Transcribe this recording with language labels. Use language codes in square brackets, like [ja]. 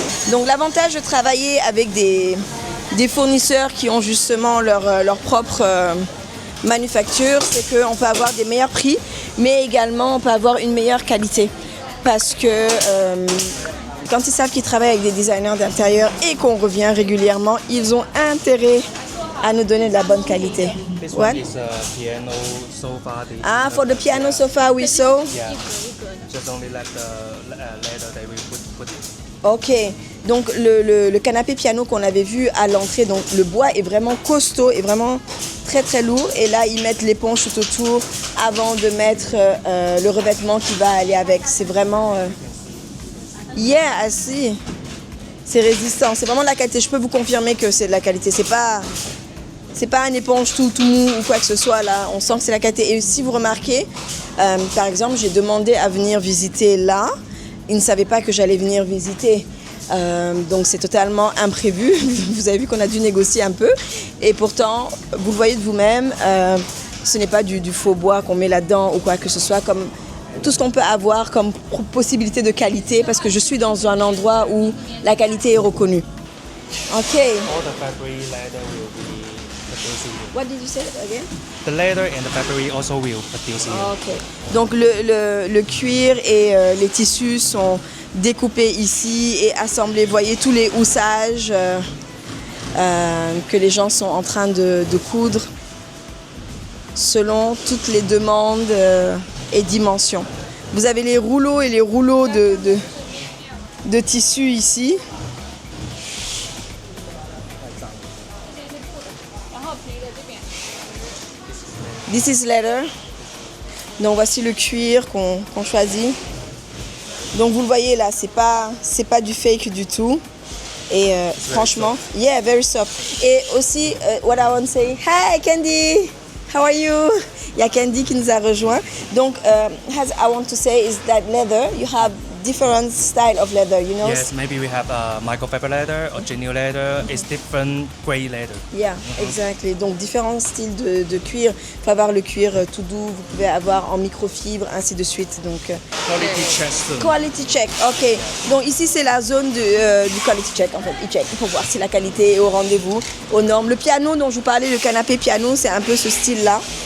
[fr] Donc l'avantage de travailler avec des fournisseurs qui ont justement leur propre manufacture, c'est qu'on peut avoir des meilleurs prix, mais également on peut avoir une meilleure qualité. Parce que quand ils savent qu'ils travaillent avec des designers d'intérieur et qu'on revient régulièrement, ils ont intérêt à nous donner de la bonne qualité. [en] This What? one is a piano sofa. Ah, for the piano sofa we saw. Yeah. Just only like the leather they will put it. [fr] Ok, donc le canapé piano qu'on avait vu à l'entrée, donc le bois est vraiment costaud et vraiment très très lourd. Et là, ils mettent l'éponge tout autour avant de mettre le revêtement qui va aller avec. C'est vraiment... [en] Yeah, I see. [fr] C'est résistant, c'est vraiment de la qualité. Je peux vous confirmer que c'est de la qualité. C'est pas un éponge tout mou ou quoi que ce soit là. On sent que c'est la qualité. Et si vous remarquez, par exemple, j'ai demandé à venir visiter là. Ils ne savaient pas que j'allais venir visiter. Donc c'est totalement imprévu. Vous avez vu qu'on a dû négocier un peu. Et pourtant, vous le voyez de vous-même, ce n'est pas du faux bois qu'on met là-dedans ou quoi que ce soit, comme tout ce qu'on peut avoir comme possibilité de qualité, parce que je suis dans un endroit où la qualité est reconnue. [en] Ok. All the factory leather will be producing. What did you say again? The leather and the factory also will produce it. Ok. [fr] Donc le cuir et les tissus sont découpés ici et assemblés. Vous voyez tous les houssages que les gens sont en train de coudre selon toutes les demandes et dimensions. Vous avez les rouleaux et les rouleaux de tissu ici. [en] This is leather. [fr] Donc voici le cuir qu'on choisit. Donc vous le voyez là, c'est pas du fake du tout. Et franchement, [en] yeah, very soft. [fr] Et aussi, [en] what I want to say, hi Candy, how are you? [fr] Il y a Candy qui nous a rejoint. Donc, [en] as I want to say is that leather, you have different style of leather, you know? Yes, maybe we have microfiber leather or genuine leather. It's different grade leather. Yeah, exactly. [fr] Donc différents styles de cuir. Il faut avoir le cuir tout doux, vous pouvez avoir en microfibre, ainsi de suite. Donc, [en] Quality check soon. quality check, ok. [fr] Donc ici c'est la zone du quality check en fait. Il faut voir si la qualité est au rendez-vous, aux normes. Le piano dont je vous parlais, le canapé piano, c'est un peu ce style-là.